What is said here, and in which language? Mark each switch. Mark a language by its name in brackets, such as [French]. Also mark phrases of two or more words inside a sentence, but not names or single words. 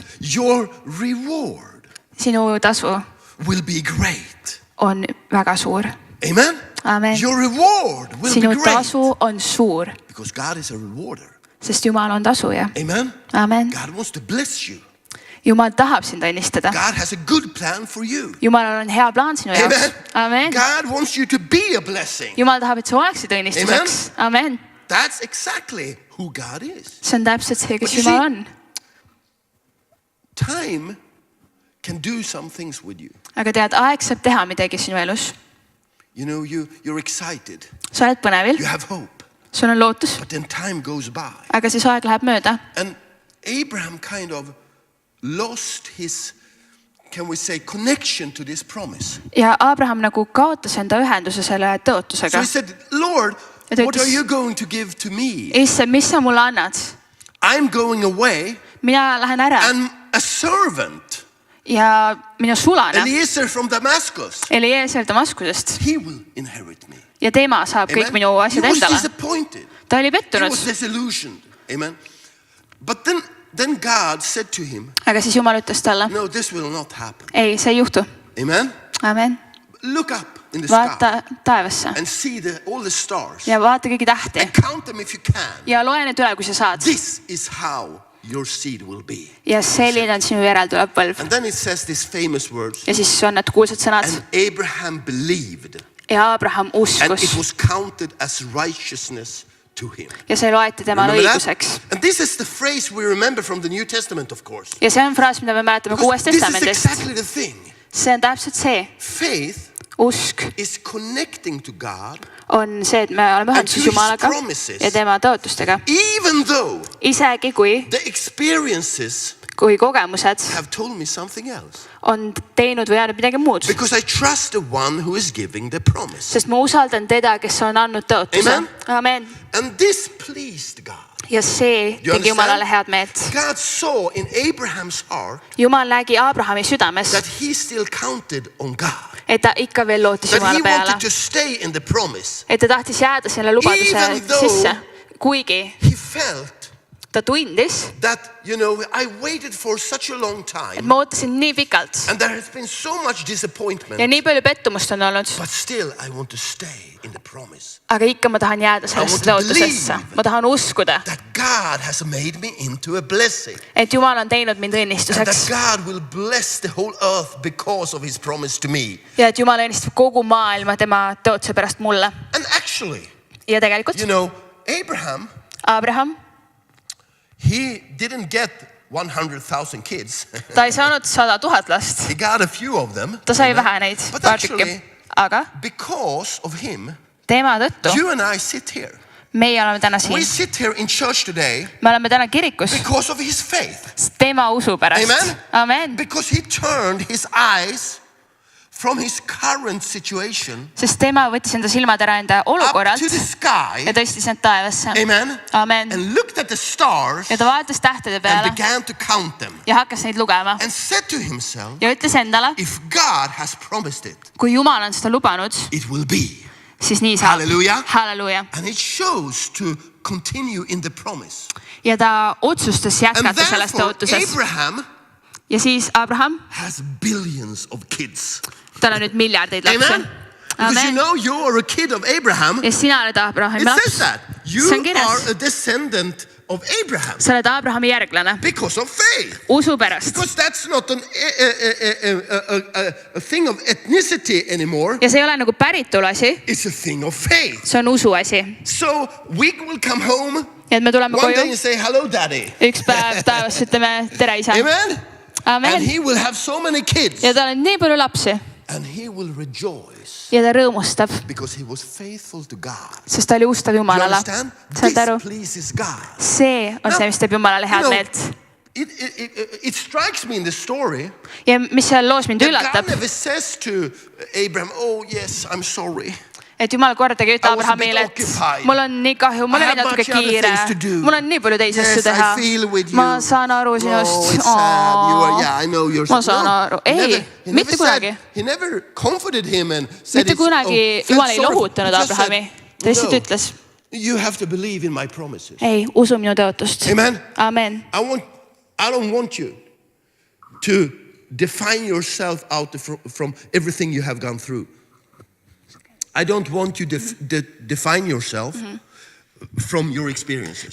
[English] Your reward [Estonian] Sinu tasu [English] will be great. [Estonian] on väga suur. [English] Amen? [Estonian] Amen. [English] Your reward will [Estonian] Sinu [English] be great. [Estonian] tasu on suur. [English] Because God is a rewarder. [Estonian] Sest Jumal on tasuja. [English] Amen? [Estonian] Amen. [English] God wants to bless you. [Estonian] Jumal tahab sind õnnistada. [English] God has a good plan for you. [Estonian] Jumalal on hea plaan sinu jaoks. [English] Amen. [Estonian] Amen. [English] God wants you to be a blessing. [Estonian] Jumal tahab, et sa oleksid õnnistuseks. Amen. [English] That's exactly who God is. [Estonian] See on täpselt see, [English] But [Estonian] kes [English] you [Estonian] Jumal see- on. [English] Time can do some things with you. [Estonian] Aga tead, aeg saab teha midagi sinu elus. [English] You know, you're excited. [Estonian] Sa oled põnevil, [English] You have hope. [Estonian] sul on lootus, [English] But then time goes by. [Estonian] aga siis aeg läheb mööda. [English] And Abraham kind of lost his, can we say, connection to this promise. [Estonian] Ja Abraham nagu kaotas enda ühenduse selle [English] So [Estonian] tõotusega. [English] he said, Lord, [Estonian] Ja ta [English] what [Estonian] ütles- [English] are you going to give to me? [Estonian] Issand, mis sa mulle annad? [English] I'm going away [Estonian] Mina lähen ära [English] and a servant, [Estonian] ja mina sulanen. [English] Eliezer from Damascus, [Estonian] Eliezer Damaskusest [English] he will inherit me. [Estonian] ja tema saab kõik minu [English] He [Estonian] asjad [English] was [Estonian] endale. [English] disappointed. [Estonian] Ta oli [English] He [Estonian] pettunud, [English] was disillusioned. Amen. But then God said to him, [Estonian] aga siis Jumal ütles talle, [English] no, this will not happen. [Estonian] ei, see ei juhtu. [English] Amen. [Estonian] Amen. [English] Look up in the sky [Estonian] Vaata taevasse [English] and see all the stars [Estonian] ja vaata kõiki tähti [English] and count them if you can. [Estonian] ja loe need üle, kui sa saad. [English] This is how your seed will be. [Estonian] Ja selline on sinu järel tulev põlv. [English] And then it says these famous words. [Estonian] Ja siis on need kuulsad sõnad. [English] And Abraham believed, [Estonian] Ja Abraham [English] and [Estonian] uskus [English] it was counted as righteousness to him. [Estonian] ja see loeti temale [English] Remember [Estonian] õiguseks. [English] that? And this is the phrase we remember from the New Testament, of course. [Estonian] Ja see on fraas, mida me mäletame [English] Because [Estonian] Uuest [English] this is [Estonian] Testamendist. [English] exactly the thing. [Estonian] See on täpselt see. [English] Faith [Estonian] Usk [English] is connecting to God, [Estonian] on see, et me oleme ühenduses Jumalaga ja tema tõotustega. [English] even though [Estonian] Isegi [English] the experiences [Estonian] kui kogemused [English] have told me something else. [Estonian] on teinud või jäänud midagi muud. [English] Because I trust the one who is giving the promise. [Estonian] Sest ma usaldan teda, kes on andnud tõotuse. [English] Amen. [Estonian] Amen. [English] And this pleased God. [Estonian] Ja see [English] You [Estonian] tegi Jumalale [English] understand? [Estonian] head meelt. [English] God saw in Abraham's heart [Estonian] Jumal nägi Abrahami südames, [English] that he still counted on God. [Estonian] et ta ikka veel lootis [English] That [Estonian] Jumala [English] he [Estonian] peale. [English] wanted to stay in the promise. [Estonian] Et ta tahtis jääda selle lubaduse [English] Even though- [Estonian] sisse. Kuigi [English] He felt [Estonian] ta tundis, [English] that, I waited for such a long [Estonian] et [English] time. [Estonian] ma ootasin nii pikalt [English] And there has been so much [Estonian] ja [English] disappointment. [Estonian] nii palju pettumust on olnud. [English] But still, I want to stay in the promise. [Estonian] Aga ikka ma tahan jääda [English] I [Estonian] sellest [English] want to [Estonian] lootusesse. [English] believe. [Estonian] Ma tahan uskuda, [English] That God has made me into a blessing. [Estonian] et Jumal on teinud mind [English] And that [Estonian] õnnistuseks [English] God will bless the whole earth because of his promise to me. [Estonian] ja et Jumal õnnistab kogu maailma tema tõotuse pärast mulle. [English] And actually, [Estonian] Ja tegelikult [English] Abraham, [Estonian] Abraham, [English] he didn't get 100,000 kids. [Estonian] ta ei saanud 100 000 last. [English] He got a few of them. [Estonian] Ta sai vähe neid, [English] But [Estonian] paar [English] actually, [Estonian] tükki. Aga [English] because of him, [Estonian] tema tõttu [English] you and I sit here. [Estonian] meie oleme täna [English] We [Estonian] siin. [English] sit here in church today [Estonian] Me oleme täna kirikus [English] because of his faith. [Estonian] tema usu pärast. [English] Amen. [Estonian] Amen. [English] Because he turned his eyes from his current situation [Estonian] Sest tema võttis enda silmad ära enda [English] up [Estonian] olukorralt [English] to the sky. [Estonian] ja tõstis need taevasse. [English] Amen. [Estonian] Amen. [English] And looked at the stars [Estonian] Ja ta vaatas tähtede [English] and [Estonian] peale [English] began to count them [Estonian] ja hakkas neid lugema [English] and said to himself, [Estonian] ja ütles endale, [English] if God has promised it, [Estonian] kui Jumal on seda lubanud, [English] it will be. [Estonian] siis nii saab. [English] Halleluuja. [Estonian] Halleluuja. [English] And it shows to continue in the promise. [Estonian] Ja ta otsustas [English] And [Estonian] jätkata selles [English] therefore, [Estonian] tõotuses. [English] Abraham [Estonian] ja siis Abraham, [English] has billions of kids. [Estonian] tal on nüüd miljardeid lapsi. [English] Amen? Because you know you are a kid of Abraham. [Estonian] Ja sina oled Abrahami [English] It [Estonian] laps. [English] says that. You [Estonian] See on kirjas. [English] are a descendant of Abraham. [Estonian] Sa oled Abrahami järglane [English] Because of faith. [Estonian] usu pärast. [English] Because that's not a thing of ethnicity anymore. [Estonian] Ja see ei ole nagu päritolu asi, [English] It's a thing of faith. [Estonian] see on usu asi. [English] So we will come home [Estonian] Ja et me tuleme [English] one day [Estonian] koju, [English] and say, hello, daddy. [Estonian] üks päev taevas ütleme tere isa. [English] Amen? And [Estonian] Amen. [English] he will have so many kids. [Estonian] Ja tal on nii palju lapsi [English] And he will rejoice [Estonian] ja ta rõõmustab, [English] because he was faithful to God. [Estonian] sest ta oli ustav [English] You [Estonian] Jumalale. [English] understand? [Estonian] Saad aru? [English] This pleases God. [Estonian] See on see, mis teeb Jumalale head meelt. [English] It strikes me in the story [Estonian] Ja mis seal loos mind [English] that [Estonian] üllatab, [English] God never says to Abraham, oh yes, I'm sorry. [Estonian] et Jumal kordagi ei ütle [English] I was a bit [Estonian] Abrahamile, et [English] occupied. [Estonian] mul on nii kahju, mul [English] I [Estonian] oli [English] have [Estonian] natuke [English] much other [Estonian] kiire, [English] things to do. [Estonian] mul on nii palju teisi asju [English] Yes, [Estonian] teha. [English] I feel with you. [Estonian] Ma saan aru [English] Oh, [Estonian] sinust. [English] it's sad. You are, yeah, I know you're [Estonian] Ma saan aru. [English] He [Estonian] Ei, [English] never- he [Estonian] mitte [English] never said- [Estonian] kunagi. [English] He never comforted him and said [Estonian] Mitte [English] it's- [Estonian] kunagi [English] felt [Estonian] Jumal ei [English] sorry. [Estonian] lohutanud [English] He just [Estonian] Abrahami. [English] said, [Estonian] Ta lihtsalt [English] "No, [Estonian] ütles, [English] you have to believe in my promises. [Estonian] ei, usu minu tõotust. [English] Amen. [Estonian] Amen. [English] I don't want you to define yourself out from everything you have gone through. I don't want you to define yourself from your experiences,